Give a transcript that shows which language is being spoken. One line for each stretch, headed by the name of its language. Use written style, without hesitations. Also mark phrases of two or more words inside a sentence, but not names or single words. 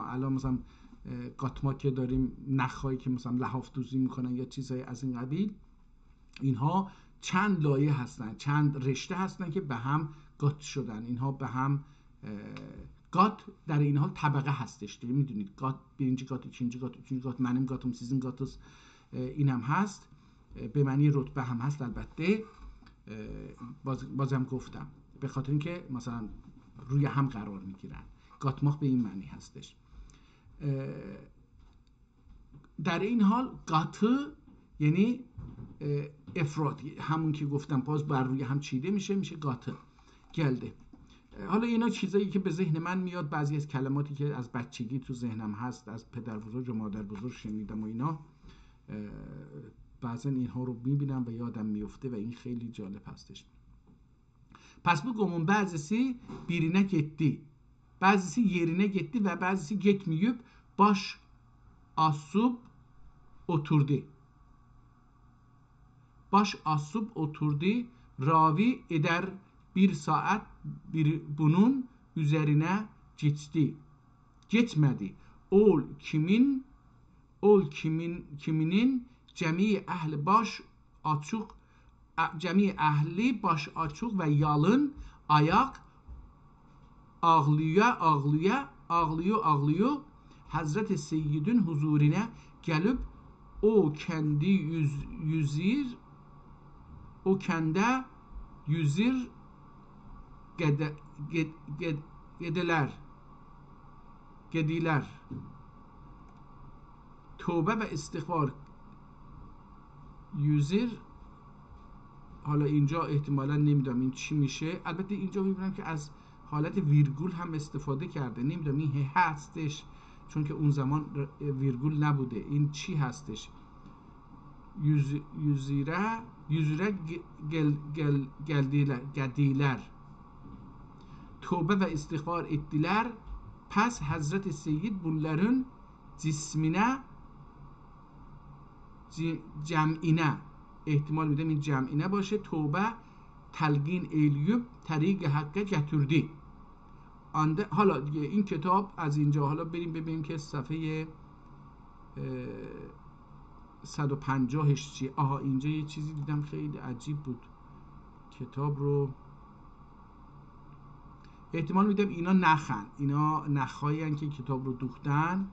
Persian: الان مثلا قاتما که داریم نخایی که مثلا لحاف دوزی میکنن یا چیزهای از این قبیل، اینها چند لایه هستن، چند رشته هستن که به هم قات شدن. اینها به هم قات در این حال طبقه هستش. میدونید قات birinci قات، ikinci قات، üçüncü قات، منم قاتم، sizin قاتس، این هم هست. به معنی رتبه هم هست. البته بازم گفتم به خاطر اینکه مثلا روی هم قرار میگیرن. قاتماق به این معنی هستش. در این حال قاطع یعنی افراد، همون که گفتم باز بر روی هم چیده میشه قاطع گلده. حالا اینا چیزایی که به ذهن من میاد، بعضی از کلماتی که از بچگی تو ذهنم هست، از پدر بزرگ و مادر بزرگ شنیدم و اینا. بعضا اینها رو میبینم و یادم میفته و این خیلی جالب هستش.
Azerbaijani: Pes bu qomun bəzisi birinə getdi, bəzisi yerinə getdi və bəzisi getməyib, baş asub oturdu. Baş asub oturdu, ravi eder bir saat bunun üzerine geçti. Geçmedi. Ol kiminin cəmi əhli baş açıq, cəmi əhli baş açıq və yalın ayaq ağlıyor Hazreti Seyyidin huzuruna gəlib o kendi yüzür gediler.
Turkish: Tövbe ve istiğfar yüzür.
Persian: حالا اینجا احتمالا نمیدونم این چی میشه. البته اینجا میبینم که از حالت ویرگول هم استفاده کرده. نمیدونم این هستش چون که اون زمان ویرگول نبوده. این چی هستش؟
Turkish: yüzüre geldiler. Tövbe ve istiğfar ettiler. Pes Hazreti Seyyid bunların cem'ine
Persian: احتمال میدم این جمعینه باشه.
Turkish: Tövbe telkin eyleyüp tarik-i hakka getirdi.
Persian: حالا دیگه این کتاب از اینجا حالا بریم ببینیم که صفحه 150ش چیه. آها اینجا یه چیزی دیدم خیلی عجیب بود. کتاب رو احتمال میدم اینا نخایی هن که کتاب رو دوختن.